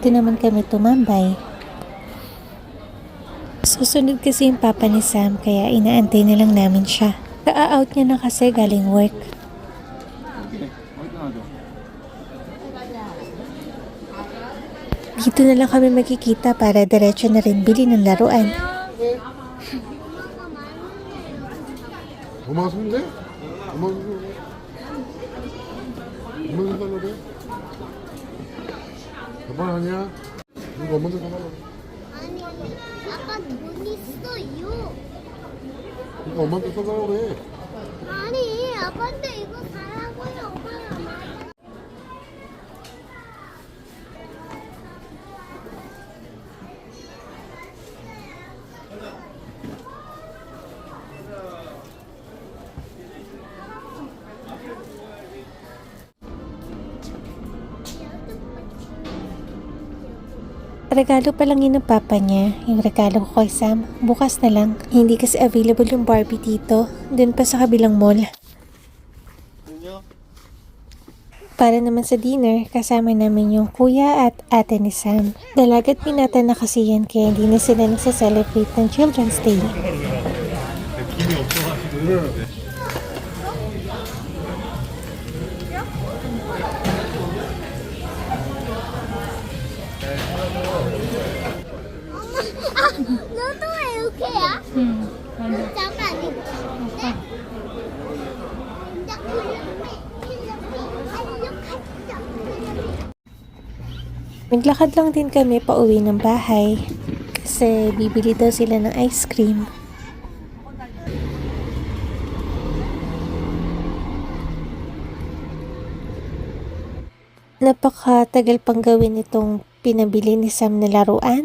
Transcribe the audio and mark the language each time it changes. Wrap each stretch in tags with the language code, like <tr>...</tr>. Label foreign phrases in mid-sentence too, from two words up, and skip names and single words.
<tl>Dito naman kami tumambay. Susunod kasi yung papa ni Sam, kaya inaantay na lang namin siya. Ka-out niya na kasi galing work. Dito na lang kami magkikita para diretso na rin bili ng laruan.</tl> <ko>엄마가 손대? 엄마가 손대? 엄마가 손달라고 해? 엄마 아니야? 이거 엄마한테 사달라고 아니, 아빠 돈 있어요. 이거 엄마한테 사달라고 그래 아니, 아빠한테 이거 사라고요. 엄마가 말해.</ko> <tl>Regalo pa lang yun ng papa niya. Yung regalo ko kay Sam, bukas na lang. Hindi kasi available yung Barbie dito. Doon pa sa kabilang mall. Para naman sa dinner, kasama namin yung kuya at ate ni Sam. Dalagat pinata na kasi yan kaya hindi na sila nasa-celebrate ng Children's Day.</tl> <ko>너도 왜 이렇게야? 맞아. 잠깐 이거.</ko> <tl>Naglakad lang din kami pa uwi ng bahay. Kasi bibili daw sila ng ice cream. Napakatagal pang gawin itong pinabili ni Sam na laruan.</tl>